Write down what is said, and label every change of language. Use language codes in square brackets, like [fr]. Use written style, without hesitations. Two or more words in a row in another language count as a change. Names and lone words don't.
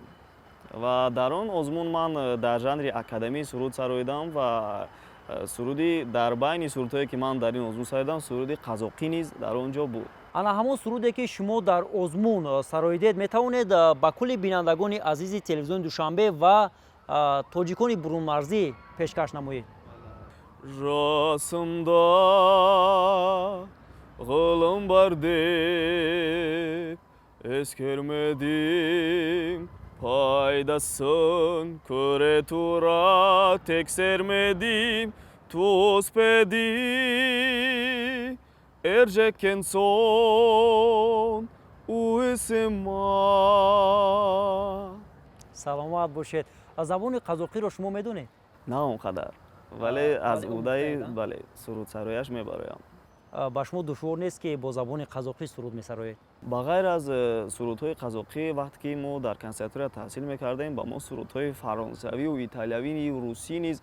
[tg] Ва дар он озмун ман дар жанри академӣ суруд сароидам ва суруди дар байни сурудҳое ки ман дар ин озмун сароидам, суруди қазоқӣ низ дар он ҷо буд. ана ҳамон суруде ки шумо дар озмун сароидед, метавонед ба кулли бинандагони азизи телевизиони Душанбе ва тоҷикони бурунмарзӣ пешкаш намоед? [kk] Расымда ғылым бар деп ескермедим, пайдасын көре тура тексермедим, туспеди эржеккен сон уисима. [tg] Саломат бошед. Забони қазоқиро шумо медонед? На он қадар, вале аз удаи сурудсарояш мебароям. ба шумо душвор нест ки бо забони қазоқӣ суруд месароед? ба ғайр аз сурудҳои қазоқӣ, вақте ки мо дар консерватория таҳсил мекардем, ба мо сурудҳои фаронсавию италиявию русӣ низ